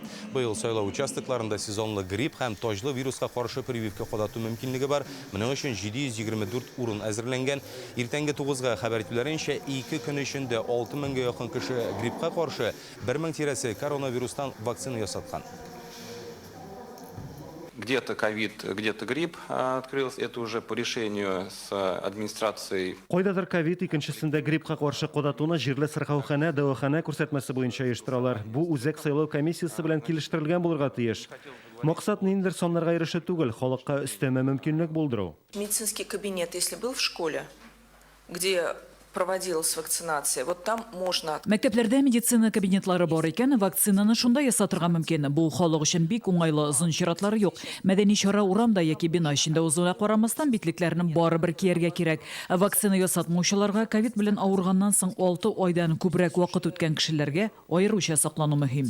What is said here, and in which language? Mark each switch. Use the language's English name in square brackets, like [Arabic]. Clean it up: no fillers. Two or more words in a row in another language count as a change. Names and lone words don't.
[Tatar] Быел сайлау участокларында сезонлы грипп һәм тоҗлы вируска каршы прививка кадату мөмкинлеге бар. Моның өчен 724 урын әзерләнгән. Иртәнге 9-га хәбәр итүләренчә, 2 көн эчендә 6000-га якын кеше гриппка каршы 1000 тирәсе коронавирустан вакцина ясаткан. [Russian] Где-то ковид, где-то грипп открылся. Это уже по решению с администрацией. [Tatar] Кайдадыр ковид, икенчесендә гриппка каршы кадатуны җирле сырхаухана, дәвахана күрсәтмәсе буенча оештыралар. Бу үзәк сайлау комиссиясе белән килештерелгән булырга тиеш. Максат ниндидер саннарга ирешә түгел, халыкка өстәмә мөмкинлек булдыру. [Russian] Медицинский кабинет, если был в школе, где проводилась вакцинация, вот там можно... [Tatar] Мәктәпләрдә медицина кабинетлары бар икән, вакцинаны шунда ясатырга мөмкин. Бу халык өчен бик уңайлы, озын чиратлары юк. Мәдәни чара урамда яки бина эчендә узуга карамастан битлекләрне барыбер кияргә кирәк. Вакцина ясатмаучыларга ковид белән авырганнан соң 6 айдан күбрәк вакыт үткән кешеләргә аеруча саклану мөһим.